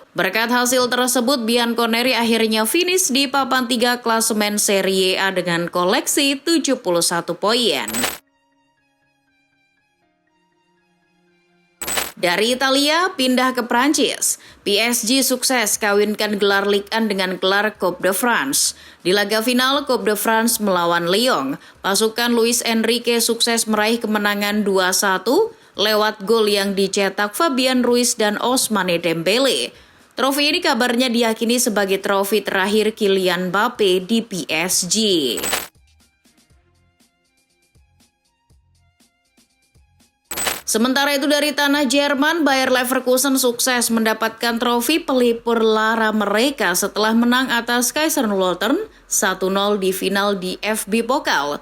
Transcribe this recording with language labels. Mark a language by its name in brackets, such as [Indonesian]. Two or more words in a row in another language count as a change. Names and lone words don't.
[Indonesian] Berkat hasil tersebut, Bianconeri akhirnya finish di papan 3 klasemen Serie A dengan koleksi 71 poin. Dari Italia, pindah ke Prancis. PSG sukses kawinkan gelar Ligue 1 dengan gelar Coupe de France. Di laga final Coupe de France melawan Lyon, pasukan Luis Enrique sukses meraih kemenangan 2-1 lewat gol yang dicetak Fabian Ruiz dan Ousmane Dembele. Trofi ini kabarnya diyakini sebagai trofi terakhir Kylian Mbappe di PSG. Sementara itu dari tanah Jerman, Bayer Leverkusen sukses mendapatkan trofi pelipur lara mereka setelah menang atas Kaiserslautern 1-0 di final di FB Pokal.